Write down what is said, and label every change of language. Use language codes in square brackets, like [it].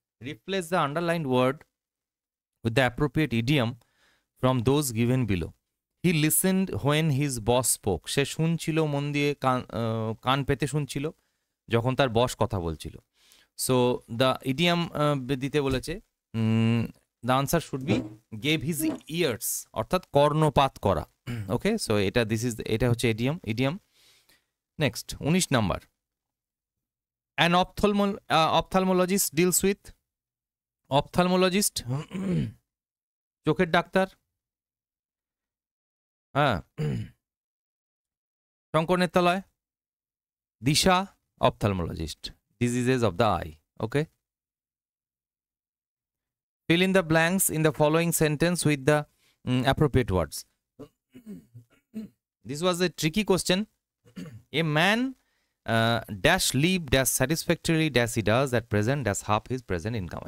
[en] Replace the underlined word with the appropriate idiom from those given below. He listened when his boss spoke. [bn] সে শুনছিল, মন দিয়ে কান পেতে শুনছিল যখন তার বস কথা বলছিল। [en] so the idiom [bn] দিতে বলেছে, [en] the answer should be gave his ears, [bn] অর্থাৎ কর্ণপাত করা। ওকে, সো এটা এটা হচ্ছে idiom. Next 19 number. [en] An ophthalmologist deals with, [bn] ophthalmologist চোখের ডাক্তার, হ্যাঁ, শঙ্কর নেত্রালয়। [en] দিশা ophthalmologist, diseases of the eye. Okay, fill in the blanks in the following sentence with the appropriate words. This was a tricky question. A man dash live dash satisfactorily dash he does at present dash half his present income.